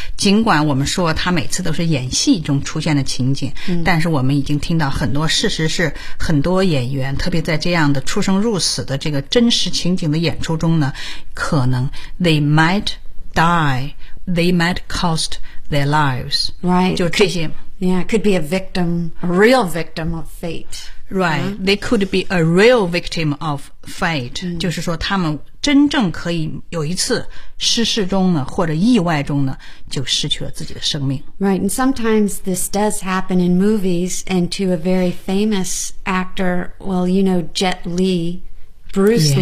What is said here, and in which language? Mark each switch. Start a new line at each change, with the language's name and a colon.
Chinese: 尽管我们说他每次都是演戏中出现的情景，但是我们已经听到很多事实是，很多演员，特别在这样的出生入死的这个真实情景的演出中呢，可能
English: they might die. They might cost their lives. Right.
Chinese: 就这些
English: Yeah, could be a victim, a real victim of fate. Right.、Uh-huh. They could be a real victim of fate.、Mm.
Chinese: 就是说他们真正可以有一次失事中呢或者意外中呢就失去了自己的生命。 Right.
English: And sometimes this does happen in movies and to a very famous actor, well, you know, Jet Li, Bruce、